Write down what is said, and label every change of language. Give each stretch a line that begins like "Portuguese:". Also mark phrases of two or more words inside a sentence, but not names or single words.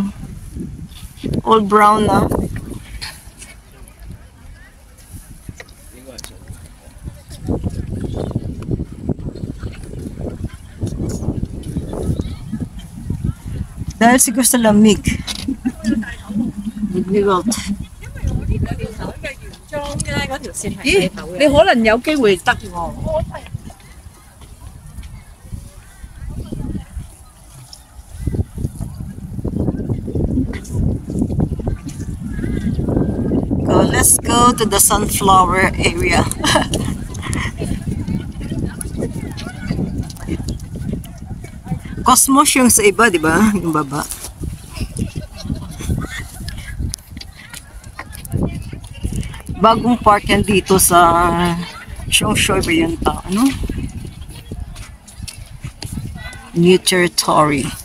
Filipino: All brown na. Dahil siguro sa lamig. Nagnigot.
Cantonese: 咦，你可能有機會得喎。
English: So let's go to the sunflower area.
Filipino: Cosmos yung sa iba, di ba? Yung baba. Bagong park yan dito sa Shongshui ba yun ta? Ano?
English: New territory.